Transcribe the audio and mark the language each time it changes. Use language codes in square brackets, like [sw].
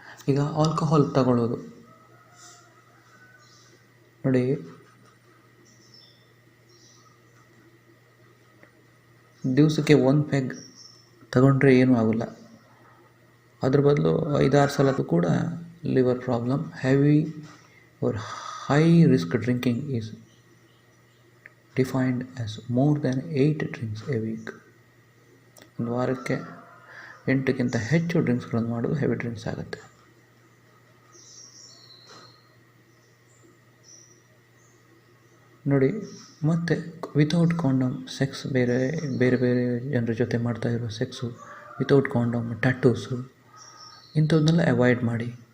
[kn] ಈಗ ಆಲ್ಕೋಹಾಲ್ ತಗೊಳ್ಳೋದು ನೋಡಿ, ದಿವಸಕ್ಕೆ 1 ಪೆಗ್ ತಗೊಂಡ್ರೆ ಏನೂ ಆಗೋಲ್ಲ, ಅದ್ರ ಬದಲು 5-6 ಸಲ ಕೂಡ liver problem. [en] Heavy or high risk drinking is defined as more than 8 drinks a week. [kn] ಒಂದು ವಾರಕ್ಕೆ 8ಕ್ಕಿಂತ ಹೆಚ್ಚು ಡ್ರಿಂಕ್ಸ್ಗಳನ್ನು ಮಾಡೋದು ಹೆವಿ ಡ್ರಿಂಕ್ಸ್ ಆಗುತ್ತೆ. ನೋಡಿ, ಮತ್ತು ವಿತೌಟ್ ಕಾಂಡಮ್ ಸೆಕ್ಸ್, ಬೇರೆ ಬೇರೆ ಬೇರೆ ಜನರ ಜೊತೆ ಮಾಡ್ತಾ ಇರೋ ಸೆಕ್ಸು ವಿತೌಟ್ ಕಾಂಡಮ್, ಟ್ಯಾಟೂಸು, ಇಂಥವನ್ನೆಲ್ಲ ಅವಾಯ್ಡ್ ಮಾಡಿ.